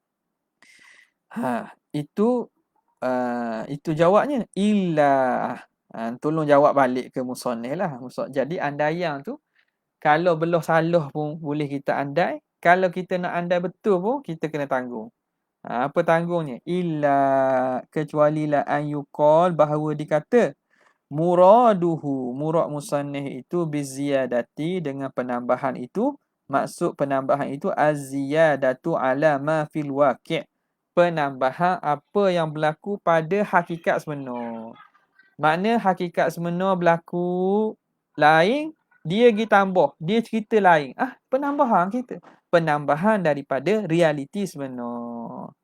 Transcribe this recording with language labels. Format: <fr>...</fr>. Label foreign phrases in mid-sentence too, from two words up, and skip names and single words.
<ms>Itu jawabnya. Tolong jawab balik ke musannif lah. Jadi andaian tu kalau belum salah pun boleh kita andai. Kalau kita nak andai betul pun kita kena tanggung. Apa tanggungnya? Kecuali</ms> <ar>إلا أن يقال,</ar> <ms>bahawa dikata murad musannif itu biziyadati, dengan penambahan itu. Maksud penambahan itu</ms> <ar>الزيادة على ما في الواقع',</ar> <ms>penambahan apa yang berlaku pada hakikat sebenar. Makna hakikat sebenar berlaku lain, dia pergi tambah, dia cerita lain. Penambahan kita. Penambahan daripada realiti sebenar.</ms>